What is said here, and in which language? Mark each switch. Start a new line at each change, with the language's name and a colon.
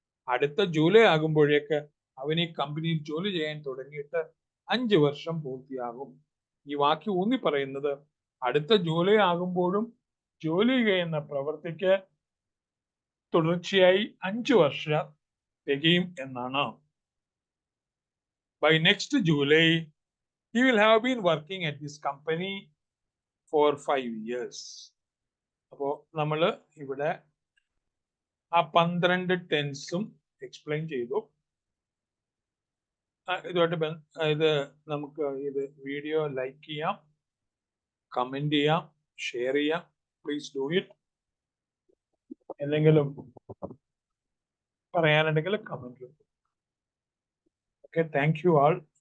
Malayalam: അടുത്ത ജൂലൈ ആകുമ്പോഴേക്ക് അവൻ ഈ കമ്പനിയിൽ ജോലി ചെയ്യാൻ തുടങ്ങിയിട്ട് 5 വർഷം പൂർത്തിയാകും. ഈ വാക്യം ഊന്നി പറയുന്നത് അടുത്ത ജൂലൈ ആകുമ്പോഴും ജോലി ചെയ്യുന്ന പ്രവൃത്തിക്ക് തുടർച്ചയായി 5 വർഷം തികയും എന്നാണ്.
English: By next July, he will have been working at this company for 5 years.
Malayalam: അപ്പോ നമ്മള് ഇവിടെ ആ 12 ടെൻസും എക്സ്പ്ലെയിൻ ചെയ്തു. ഇതുമായിട്ട് നമുക്ക് ഇത് വീഡിയോ ലൈക്ക് ചെയ്യാം, കമന്റ് ചെയ്യാം, ഷെയർ ചെയ്യാം.
English: Please do it.
Malayalam: എന്തെങ്കിലും പറയാനുണ്ടെങ്കിൽ comment.
English: Okay, thank you all.